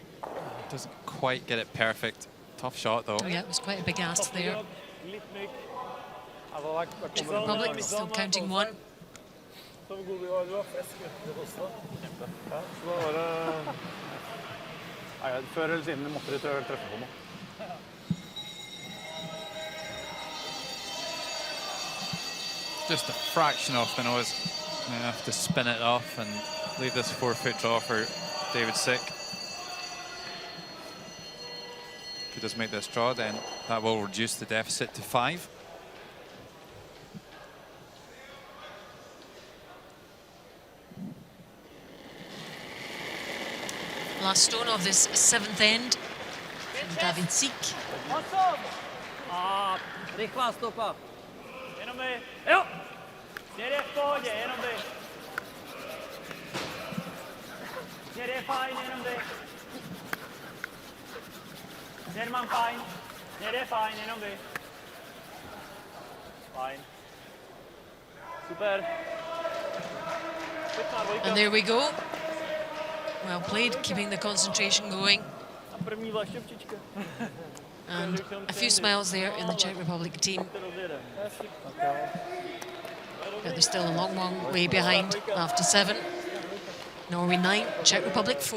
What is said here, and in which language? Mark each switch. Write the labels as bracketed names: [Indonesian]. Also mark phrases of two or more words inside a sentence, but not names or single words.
[English] Doesn't quite get it perfect. Tough shot, though. Yeah, it was quite a big ask there. Czech Republic still counting one. [Norwegian] Før eller siden måtte de treffe på noe. [English] Just a fraction off the nose. You have to spin it off and leave this forefoot draw for David Sick. If he does make this draw, then that will reduce the deficit to 5. Last stone of this 7th end from David Sick. [Czech] Rychlá stopa. Jenom vy. Jo. Směr je v pohodě, jenom vy. Směr je fajn, jenom vy. Směr mám fajn. Směr je fajn, jenom vy. Fajn. Super. [English] And there we go. Well played, keeping the concentration going. And a few smiles there in the Czech Republic team. But they're still a long, long way behind after 7. Norway 9, Czech Republic 4.